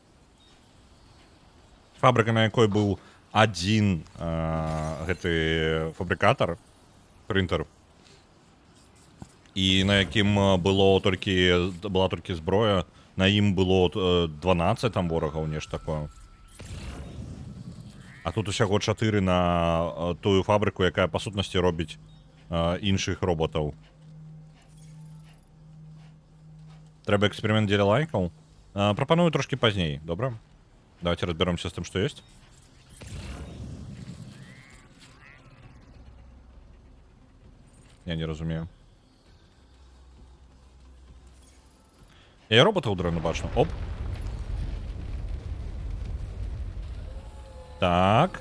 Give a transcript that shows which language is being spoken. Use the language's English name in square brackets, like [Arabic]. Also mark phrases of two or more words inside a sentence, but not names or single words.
[Belarusian] Фабрыка, на якой быў адзін гэты фабрыкатар, прынтер, і на якім была толькі зброя, на ім было 12 там ворагаў, нешта такое. А тут усяго 4 на тую фабрыку, якая па сутнасці робіць іншых роботаў. Трэба эксперымент дзеля лайкаў. Прапаную трошки пазней, добра? [Russian] Давайте разберемся с тем, что есть. [Belarusian] Я не разумею. Я і робота ударно бачу. Оп. Так.